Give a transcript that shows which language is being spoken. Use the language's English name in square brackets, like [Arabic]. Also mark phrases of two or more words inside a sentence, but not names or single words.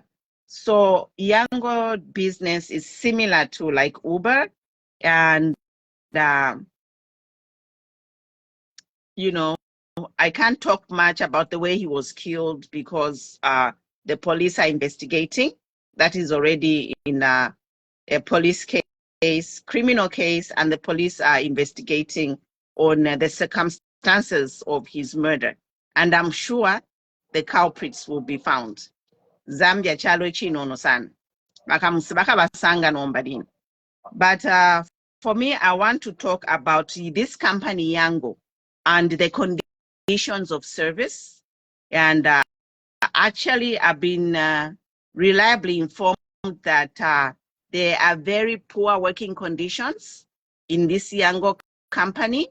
[English] So Yango business is similar to like Uber, and you know, I can't talk much about the way he was killed because the police are investigating. That is already in a police case, criminal case, and the police are investigating on the circumstances of his murder. And I'm sure the culprits will be found. [Bemba] Zambia chalo chino no san. [English] But for me, I want to talk about this company Yango and the conditions of service. And actually, I've been reliably informed that there are very poor working conditions in this Yango company.